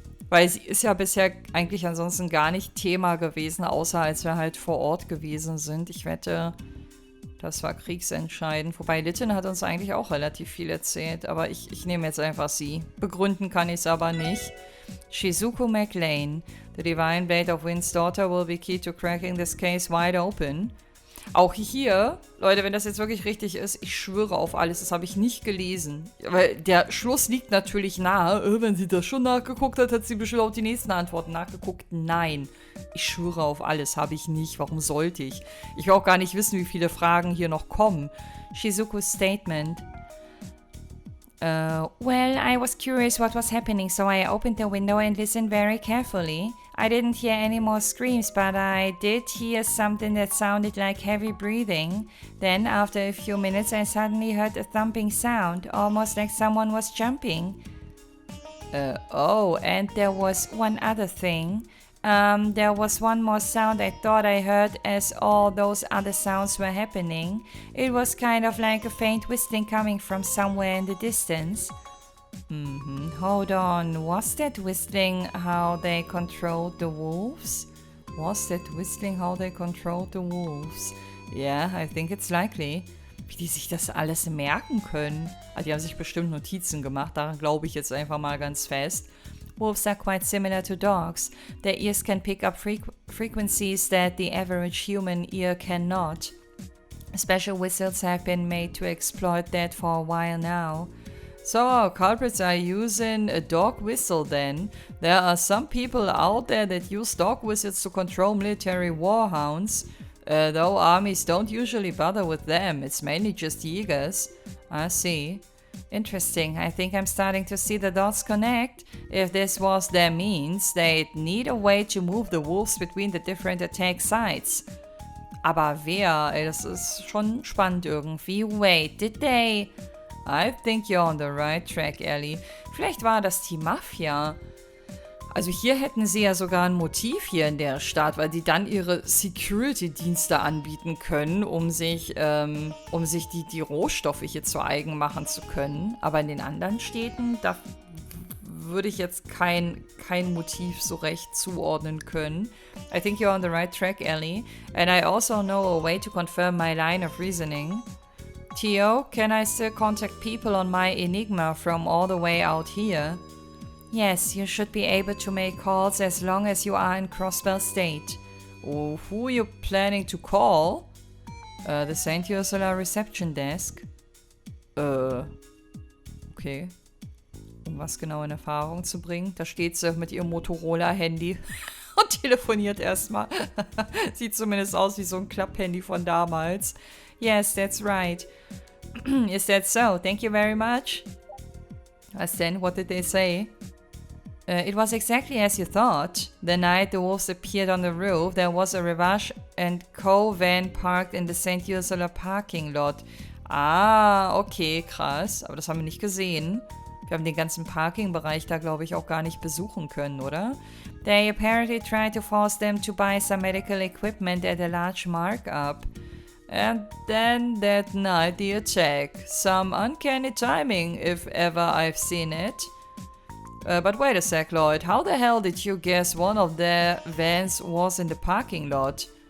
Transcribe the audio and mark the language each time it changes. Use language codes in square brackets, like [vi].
[de] Weil sie ist ja bisher eigentlich ansonsten gar nicht Thema gewesen, außer als wir halt vor Ort gewesen sind. Ich wette, das war kriegsentscheidend. Wobei Litton hat uns eigentlich auch relativ viel erzählt. Aber ich nehme jetzt einfach sie. Begründen kann ich es aber nicht. [en] Shizuku McLean. The Divine Blade of Wind's Daughter will be key to cracking this case wide open. [de] Auch hier, Leute, wenn das jetzt wirklich richtig ist, ich schwöre auf alles, das habe ich nicht gelesen. Weil der Schluss liegt natürlich nahe. Wenn sie das schon nachgeguckt hat, hat sie bestimmt auch die nächsten Antworten nachgeguckt. Nein, ich schwöre auf alles, habe ich nicht. Warum sollte ich? Ich will auch gar nicht wissen, wie viele Fragen hier noch kommen. [en] Shizuku's statement. Well, I was curious what was happening, so I opened the window and listened very carefully. I didn't hear any more screams, but I did hear something that sounded like heavy breathing. Then, after a few minutes, I suddenly heard a thumping sound, almost like someone was jumping. Oh, and there was one other thing. There was one more sound I thought I heard as all those other sounds were happening. It was kind of like a faint whistling coming from somewhere in the distance. Hold on, was that whistling how they controlled the wolves? Was that whistling how they controlled the wolves? Yeah, I think it's likely. [de] Wie die sich das alles merken können. Also die haben sich bestimmt Notizen gemacht, daran glaube ich jetzt einfach mal ganz fest. [en] Wolves are quite similar to dogs. Their ears can pick up frequencies that the average human ear cannot. Special whistles have been made to exploit that for a while now. So, culprits are using a dog whistle then. There are some people out there that use dog whistles to control military warhounds. Though armies don't usually bother with them, it's mainly just Jägers. I see. Interesting, I think I'm starting to see the dots connect. If this was their means, they'd need a way to move the wolves between the different attack sites. [de] Aber wer? Ey, das ist schon spannend irgendwie. [en] Wait, did they... I think you're on the right track, Ellie. [de] Vielleicht war das die Mafia. Also hier hätten sie ja sogar ein Motiv hier in der Stadt, weil die dann ihre Security-Dienste anbieten können, um sich die Rohstoffe hier zu eigen machen zu können. Aber in den anderen Städten, da würde ich jetzt kein Motiv so recht zuordnen können. [en] I think you're on the right track, Ellie. And I also know a way to confirm my line of reasoning. Theo, can I still contact people on my Enigma from all the way out here? Yes, you should be able to make calls as long as you are in Crossbell State. Oh, who are you planning to call? The St. Ursula Reception Desk. Okay. [de] Um was genau in Erfahrung zu bringen? Da steht sie mit ihrem Motorola-Handy und telefoniert erstmal. Sieht zumindest aus wie so ein Klapphandy von damals. [en] Yes, that's right. Is that so? Thank you very much. As then, what did they say? It was exactly as you thought. The night the wolves appeared on the roof, there was a Rivage & Co. van parked in the St. Ursula parking lot. [de] Ah, okay, krass. Aber das haben wir nicht gesehen. Wir haben den ganzen Parking-Bereich da, glaube ich, auch gar nicht besuchen können, oder? [en] They apparently tried to force them to buy some medical equipment at a large markup. And then that night the attack. Some uncanny timing, if ever I've seen it. But wait a sec, Lloyd. How the hell did you guess one of their vans was in the parking lot?